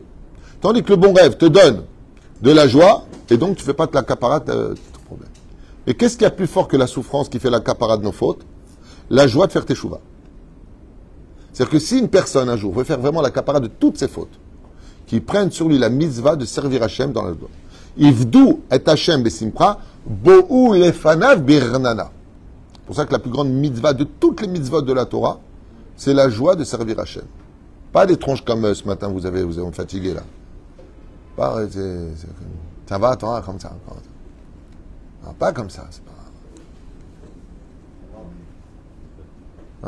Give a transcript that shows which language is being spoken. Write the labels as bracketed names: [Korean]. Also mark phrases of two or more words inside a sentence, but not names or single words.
[French] Tandis que le bon rêve te donne de la joie, et donc tu ne fais pas de l'accaparat de ton problème. Et qu'est-ce qu'il y a plus fort que la souffrance qui fait l'accaparat de nos fautes? La joie de faire tes chouvas. C'est-à-dire que si une personne un jour veut faire vraiment l'accaparat de toutes ses fautes, qui prenne sur lui la mitzvah de servir Hachem dans la joie. [Hebrew] עבדו את השם בשמחה, באו לפניו ברננה. [French] C'est pour ça que la plus grande mitzvah de toutes les mitzvahs de la Torah, c'est la joie de servir Hachem. Pas des tronches comme ce matin, vous avez fatigué là. Ça va, toi, comme ça. Non, pas comme ça. C'est pas... Hein?